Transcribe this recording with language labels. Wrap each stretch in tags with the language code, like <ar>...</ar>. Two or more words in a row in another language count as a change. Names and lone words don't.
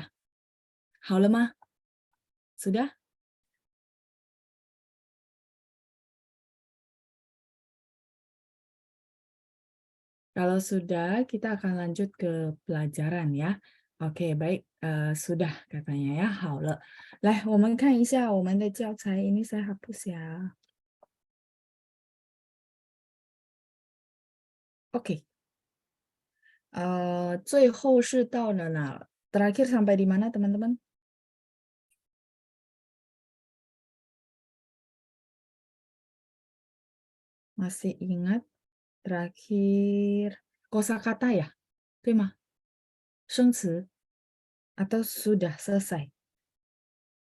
<zh>好了吗?</zh> <id>Sudah? Kalau sudah, kita akan lanjut ke pelajaran ya. Oke, baik, sudah katanya ya.</id> <zh>好了，来，我们看一下我们的教材。</zh> <id>ini saya hapus ya. Oke.</id> <zh>最后是到了哪?</zh> <id>Terakhir sampai di mana, teman-teman? Masih ingat? Terakhir kosakata ya? Tema. 生词 atau sudah selesai?</id>